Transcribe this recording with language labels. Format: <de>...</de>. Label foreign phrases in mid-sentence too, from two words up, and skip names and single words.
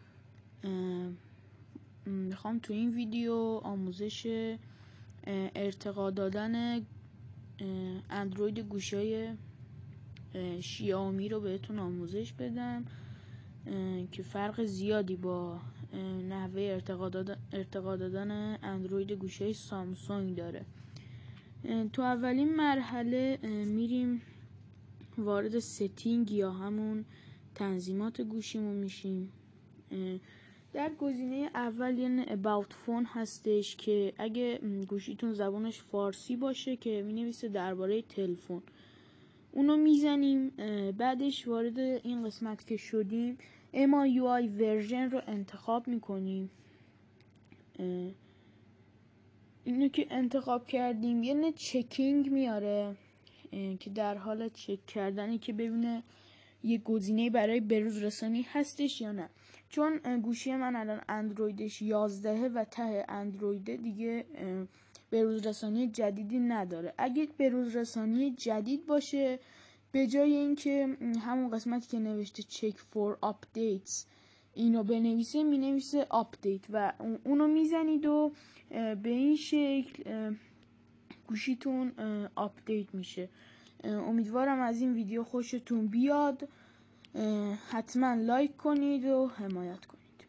<fa>میخوام تو این ویدیو آموزش ارتقا دادن اندروید گوشای شیائومی رو بهتون آموزش بدم که فرق زیادی با نحوه ارتقا دادن اندروید گوشای سامسونگ داره. تو اولین مرحله میریم وارد ستینگ یا همون تنظیمات گوشیمون میشیم. در گزینه اول یه</fa> <en>about phone</en> <fa>هستش که اگه گوشیتون زبانش فارسی باشه که مینویسه درباره تلفن، اونو میزنیم. بعدش وارد این قسمت که شدیم MIUI ورژن رو انتخاب میکنیم. اینو که انتخاب کردیم یه چکینگ میاره که در حال چک کردنی که ببینه یه گزینه برای بروز رسانی هستش یا نه. چون گوشی من الان اندرویدش 11 و ته اندروید دیگه بروز رسانی جدیدی نداره. اگه بروز رسانی جدید باشه، به جای اینکه همون قسمتی که نوشته</fa> <en>check for updates</en> <fa>اینو بنویسه، مینویسه update و اونو میزنید و به این شکل گوشیتون آپدیت میشه. امیدوارم از این ویدیو خوشتون بیاد. حتما لایک کنید و حمایت کنید.</fa>